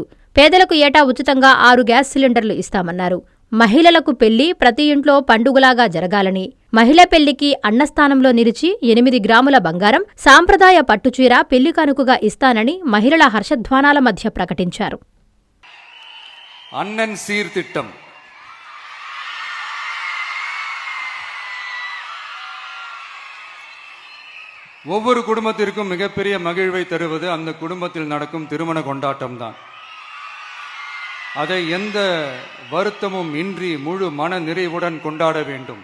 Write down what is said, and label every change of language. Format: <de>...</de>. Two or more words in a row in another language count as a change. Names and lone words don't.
<te>పేదలకు ఏటా ఉచితంగా 6 గ్యాస్ సిలిండర్లు ఇస్తామన్నారు. మహిళలకు పెళ్లి ప్రతి ఇంట్లో పండుగలాగా జరగాలని, మహిళ పెళ్లికి అన్నస్థానంలో నిలిచి 8 గ్రాముల బంగారం, సాంప్రదాయ పట్టుచీర పెళ్లి కానుకగా ఇస్తానని మహిళల హర్షధ్వానాల మధ్య ప్రకటించారు.</te> <ta>அண்ணன் சீர்திட்டம் ஒவ்வொரு குடும்பத்திற்கும் மிகப்பெரிய மகிழ்வை தருவது அந்த குடும்பத்தில் நடக்கும் திருமண கொண்டாட்டம் தான். அதை எந்த வருத்தமும் இன்றி முழு மன நிறைவுடன் கொண்டாட வேண்டும்.</ta>